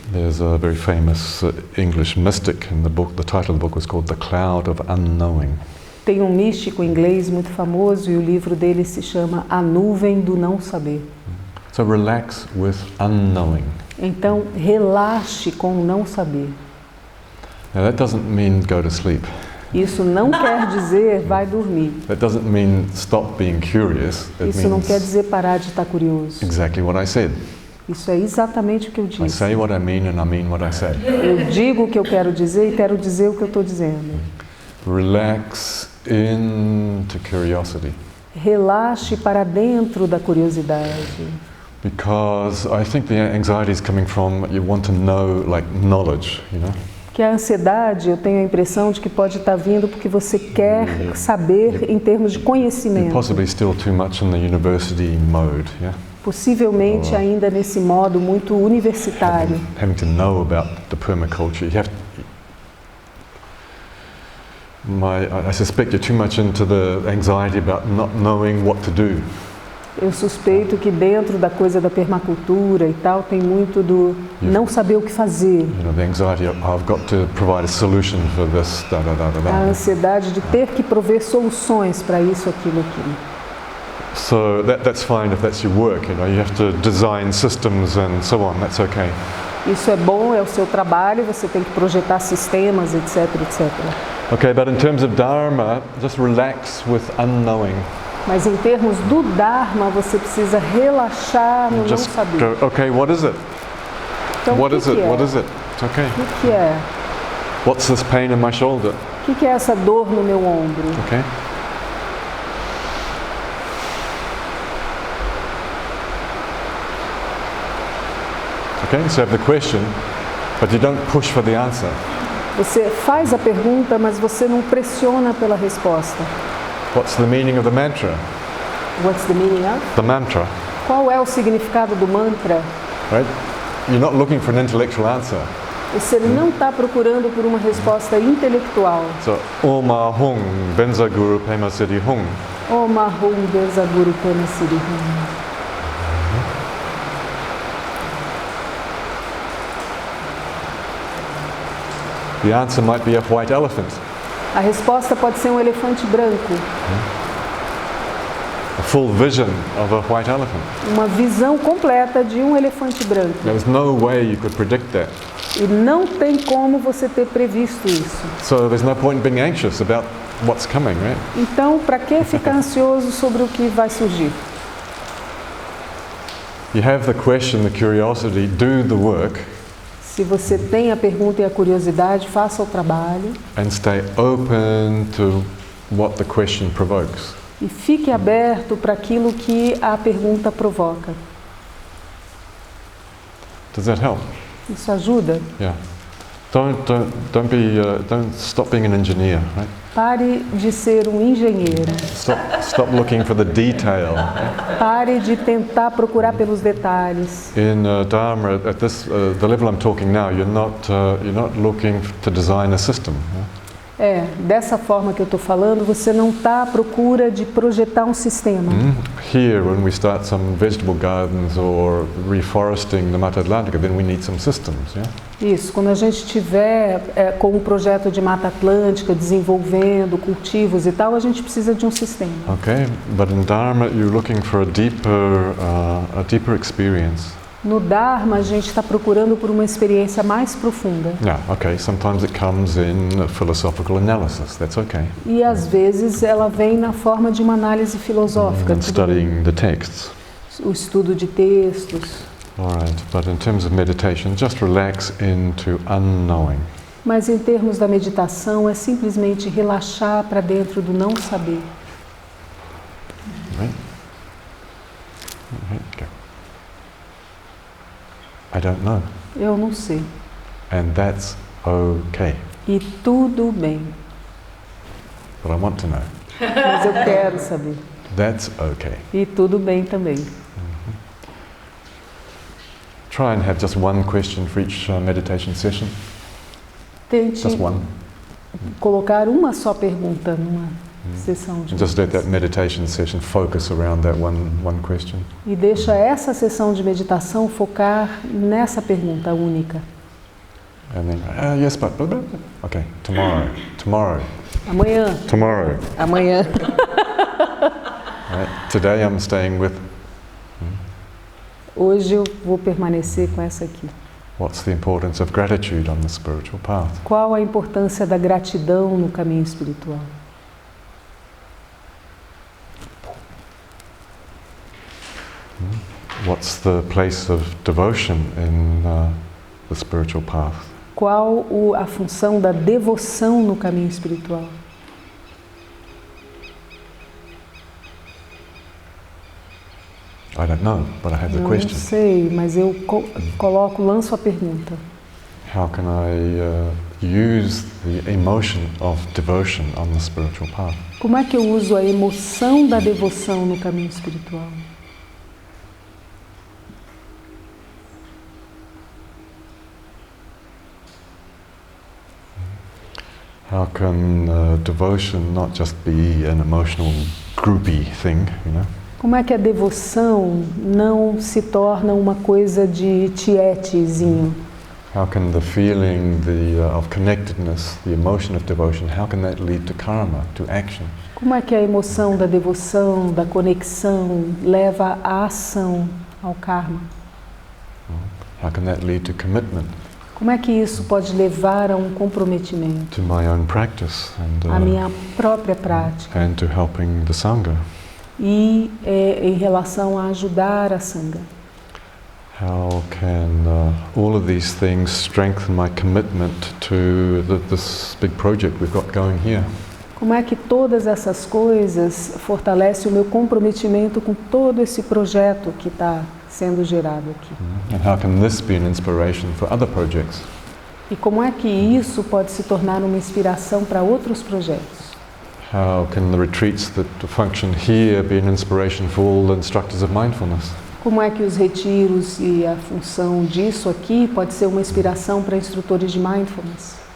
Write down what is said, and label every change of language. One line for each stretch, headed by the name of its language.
English: There's a very famous English mystic in the book. The title of the book was called The Cloud of Unknowing.
Portuguese: Tem um místico inglês muito famoso e o livro dele se chama A Nuvem do Não Saber.
English: So relax with unknowing.
Portuguese: Então, relaxe com o não saber.
English: Now that doesn't mean go to sleep.
Portuguese: Isso não quer dizer vai dormir.
English: That doesn't mean stop being curious. It
Portuguese: Isso não
English: means
Portuguese: quer dizer parar de estar curioso.
English: exactly what I said.
Portuguese: Isso é exatamente o que eu
English: I
Portuguese: disse.
English: say what I mean and I mean what I say.
Portuguese: Eu digo o que eu quero dizer e quero dizer o que eu estou dizendo.
English: Relax into curiosity.
Portuguese: Relaxe para dentro da curiosidade.
English: Because I think the anxiety is coming from you want to know, like knowledge, you know?
Portuguese: Que a ansiedade, eu tenho a impressão de que pode estar vindo porque você quer saber em termos de
English: You're
Portuguese: conhecimento.
English: possibly still too much in the university mode, yeah?
Portuguese: Possivelmente ainda nesse modo muito universitário.
English: Having to know about the permaculture. I suspect you're too much into the anxiety about not knowing what to do.
Portuguese: Eu suspeito que dentro da coisa da permacultura e tal tem muito do não saber o que fazer.
English: The anxiety of, I've got to provide a solution for this,
Portuguese: A ansiedade de ter que prover soluções para isso, aquilo.
English: So that's fine if that's your work, you have to design systems and so on, that's okay.
Portuguese: Isso é bom, é o seu trabalho, você tem que projetar sistemas, etc, etc.
English: Okay, but in terms of Dharma, just relax with unknowing.
Portuguese: Mas em termos do Dharma, você precisa relaxar no não saber.
English: Go, okay, what is it?
Portuguese: Então,
English: what is it?
Portuguese: É?
English: What is it? It's okay.
Portuguese: O que é?
English: What's this pain in my shoulder?
Portuguese: O que é essa dor no meu ombro?
English: Okay. Okay, so you have the question, but you don't push for the answer. Você faz a pergunta, mas você não pressiona pela resposta. What's the meaning of the mantra? What's the meaning of? The mantra.
Portuguese: Qual é o significado do mantra?
English: Right? You're not looking for an intellectual answer.
Portuguese: Você não está procurando por uma resposta intelectual.
Sanskrit: So, Oma Hung, Benza Guru Pema Siddhi Hung. Oma Hung, Benza Guru Pema Siddhi Hung.
English: The answer might be a white elephant.
Portuguese: A resposta pode ser um elefante branco.
English: A full vision of a white elephant.
Portuguese: Uma visão completa de um elefante branco.
English: There's no way you could predict that.
Portuguese: E não tem como você ter previsto isso.
English: So there's no point in being anxious about what's coming, right?
Portuguese: Então, para que ficar ansioso sobre o que vai surgir?
English: You have the question, the curiosity, do the work.
Portuguese: Se você tem a pergunta e a curiosidade, faça o trabalho.
English: And stay open to what the question provokes.
Portuguese: E fique aberto para aquilo que a pergunta provoca.
English: Does that help?
Portuguese: Isso ajuda?
English: Yeah. Don't stop being an engineer, right?
Portuguese: Pare de ser um engenheiro.
English: Stop looking for the detail.
Portuguese: Pare de tentar procurar pelos detalhes.
English: In Dharma, at this the level I'm talking now, you're not looking to design a system.
Portuguese: Dessa forma que eu estou falando, você não está à procura de projetar um sistema.
English: Here, when we start some vegetable gardens or reforesting the Mata Atlântica, then we need some systems, yeah?
Portuguese: Isso, quando a gente estiver com um projeto de Mata Atlântica, desenvolvendo cultivos e tal, a gente precisa de um sistema.
English: Okay, but in Dharma, you're looking for a deeper experience.
Portuguese: No Dharma, a gente está procurando por uma experiência mais profunda.
English: Yeah, okay. Sometimes it comes in philosophical analysis. That's okay.
Portuguese: E às vezes ela vem na forma de uma análise filosófica.
English: Studying the texts.
Portuguese: O estudo de textos.
English: All right, but in terms of meditation, just relax into unknowing.
Portuguese: Mas em termos da meditação, é simplesmente relaxar para dentro do não saber.
English: Right? Go. I don't know.
Portuguese: Eu não sei.
English: And that's okay.
Portuguese: E tudo bem.
English: But I want to know.
Portuguese: Mas eu quero saber.
English: That's okay.
Portuguese: E tudo bem também.
English: Try and have just one question for each meditation session.
Portuguese: Tente
English: just one.
Portuguese: Colocar uma só pergunta numa sessão de
English: just let that meditation session focus around that one question.
Portuguese: E deixa essa sessão de meditação focar nessa pergunta única.
English: And then, yes, but okay, tomorrow.
Portuguese: Amanhã.
English: Tomorrow.
Portuguese: Amanhã.
English: Right. Today I'm staying with.
Portuguese: Hoje eu vou permanecer com essa aqui.
English: What's the importance of gratitude on the spiritual path?
Portuguese: Qual a importância da gratidão no caminho espiritual?
English: What's the place of devotion in the spiritual path?
Portuguese: Qual a função da devoção no caminho espiritual?
English: I don't know, but I have the question.
Portuguese: Não sei, mas eu lanço a pergunta.
English: How can I use the emotion of devotion on the spiritual path?
Portuguese: Como é que eu uso a emoção da devoção no caminho espiritual?
English: How can devotion not just be an emotional groupy thing, you know?
Portuguese: Como é que a devoção não se torna uma coisa de tietezinho?
English: How can the feeling of connectedness, the emotion of devotion, how can that lead to karma, to action?
Portuguese: Como é que a emoção da devoção, da conexão, leva à ação, ao karma?
English: How can that lead to commitment?
Portuguese: Como é que isso pode levar a um comprometimento?
English: To my own practice
Portuguese: A minha própria prática.
English: And to helping the Sangha.
Portuguese: E em relação a ajudar a Sangha.
English: How can all of these things strengthen my commitment to this big project we've got going here?
Portuguese: Como é que todas essas coisas fortalecem o meu comprometimento com todo esse projeto que está sendo gerado aqui?
English: And how can this be an inspiration for other projects?
Portuguese: E como é que isso pode se tornar uma inspiração para outros projetos?
English: How can the retreats that function here be an inspiration for all the instructors of mindfulness?
Portuguese: Como é que os retiros e a função disso aqui pode ser uma inspiração para instrutores de mindfulness?